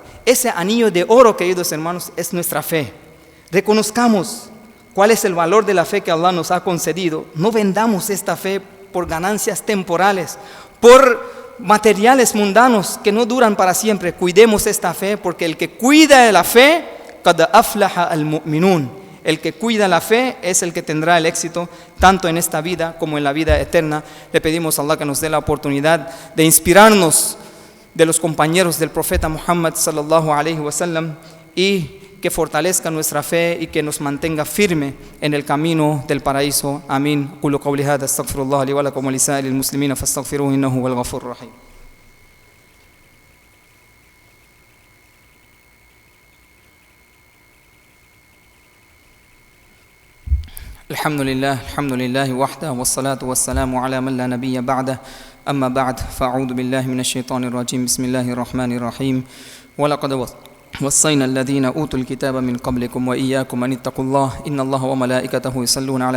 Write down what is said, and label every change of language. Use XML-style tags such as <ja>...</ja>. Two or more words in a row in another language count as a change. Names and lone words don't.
<es>Ese anillo de oro, queridos hermanos, es nuestra fe. Reconozcamos cuál es el valor de la fe que Allah nos ha concedido. No vendamos esta fe por ganancias temporales, por materiales mundanos que no duran para siempre. Cuidemos esta fe, porque el que cuida de la fe,</es> <ar>قد أفلح المؤمنون.</ar> <es>El que cuida la fe es el que tendrá el éxito tanto en esta vida como en la vida eterna. Le pedimos a Allah que nos dé la oportunidad de inspirarnos de los compañeros del profeta Muhammad</es> <ar>صلى الله عليه وسلم</ar> <es>y que fortalezca nuestra fe y que nos mantenga firme en el camino del paraíso. Amén.</es> <ar>أقول قولي هذا أستغفر الله لي ولكم ولسائر المسلمين فاستغفروه إنه هو الغفور الرحيم. الحمد لله وحده والصلاة والسلام على من لا نبي بعده أما بعد فأعوذ بالله من الشيطان الرجيم بسم الله الرحمن الرحيم ولقد وصينا الذين أوتوا الكتاب من قبلكم وإياكم أن اتقوا الله إن الله وملائكته يصلون على</ar>